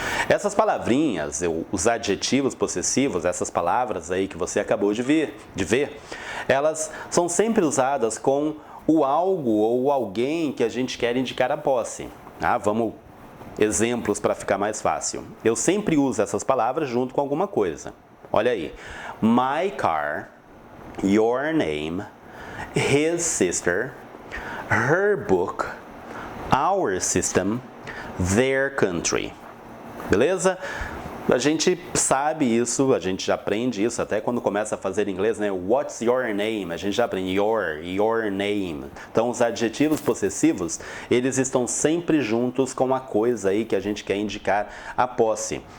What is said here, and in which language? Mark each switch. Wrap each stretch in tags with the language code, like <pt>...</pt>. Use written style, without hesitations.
<pt>Essas palavrinhas, os adjetivos possessivos, essas palavras aí que você acabou de ver, elas são sempre usadas com o algo ou alguém que a gente quer indicar a posse. Vamos exemplos para ficar mais fácil. Eu sempre uso essas palavras junto com alguma coisa. Olha aí.</pt> <en>My car, your name, his sister, her book, our system, their country.</en> <pt>Beleza? A gente sabe isso, a gente já aprende isso até quando começa a fazer inglês, né?</pt> <en>What's your name?</en> <pt>A gente já aprende your name. Então, os adjetivos possessivos, eles estão sempre juntos com a coisa aí que a gente quer indicar a posse.</pt>